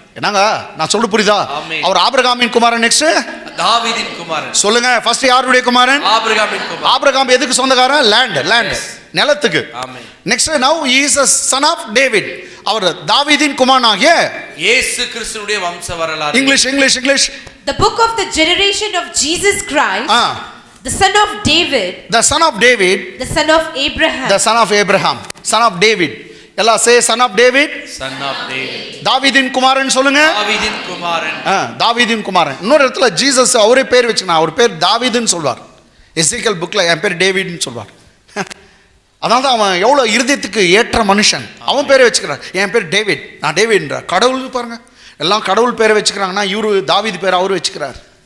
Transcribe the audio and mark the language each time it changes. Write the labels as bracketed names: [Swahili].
[Tamil] என்னங்க நான் சொல்ல புரியுதா? அவர் ஆபிரகாமின் குமாரன். நெக்ஸ்ட் தாவீதின் குமாரன். சொல்லுங்க. ஃபர்ஸ்ட் யாருடைய குமாரன்? ஆபிரகாமின் குமாரன். ஆபிரகாம் எதுக்கு சொந்தக்காரன்? லேண்ட் நிலத்துக்கு. ஆமென். [English] Next now he is a son of David. [Tamil] அவர் தாவீதின் குமாரனாகிய இயேசு கிறிஸ்துவுடைய வம்ச வரலாறு. English. [English] The book of the generation of Jesus Christ, the son of David, the son of David, the son of Abraham, the son of Abraham, son of David. [Tamil] எல்லாம் [English] say son of David, son of David. [Tamil] தாவீதின் குமாரன் சொல்லுங்க. தாவீதின் குமாரன். தாவீதின் குமாரன். இன்னொரு இடத்துல Jesus அவரே பேர் வச்சுக்கணும். அவர் பேர் தாவீதுன்னு சொல்வார். எசேக்கியேல் புக்ல என் பேர் டேவிட்னு சொல்வார். அதனால தான் அவன் எவ்வளோ இருதயத்துக்கு ஏற்ற மனுஷன். அவன் பேரை வச்சுக்கிறான். என் பேர் டேவிட், நான் டேவிட்ன்ற. கடவுள் பாருங்க, எல்லாம் கடவுள் பேரை வச்சுக்கிறாங்கன்னா இவரு தாவீது பேர் அவரு வச்சுக்கிறார்.